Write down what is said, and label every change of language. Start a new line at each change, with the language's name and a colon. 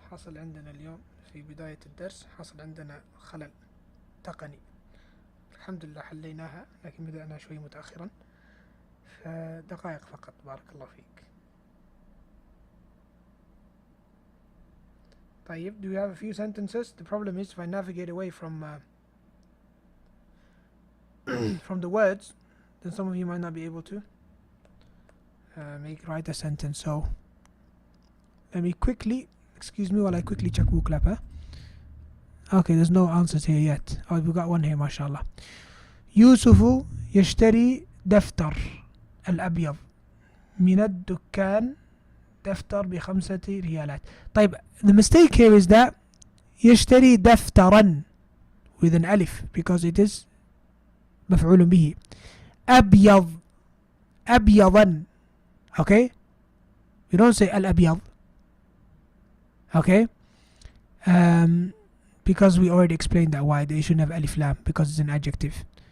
Arabic: حصل عندنا اليوم في بداية الدرس حصل عندنا خلل تقني. الحمد لله حليناها, لكن بدأنا شوي متأخرا, فدقائق فقط. بارك الله فيك.
English: طيب, do we have a few sentences? The problem is if I navigate away from from the words, then some of you might not be able to write a sentence. So let me quickly, excuse me while I quickly check WooClap. Okay, there's no answers here yet. Oh, we got one here, mashallah.
Arabic: يوسف يشتري دفتر الأبيض من الدكان دفتر ب5 ريالات.
English: طيب, the mistake here is that
Arabic: يشتري دفترا
English: with an alif because it is
Arabic: مفعول به. أبيض أبيضا.
English: Okay, you don't say الأبيض. Okay, because we already explained that why they shouldn't have alif lam, because it's an adjective.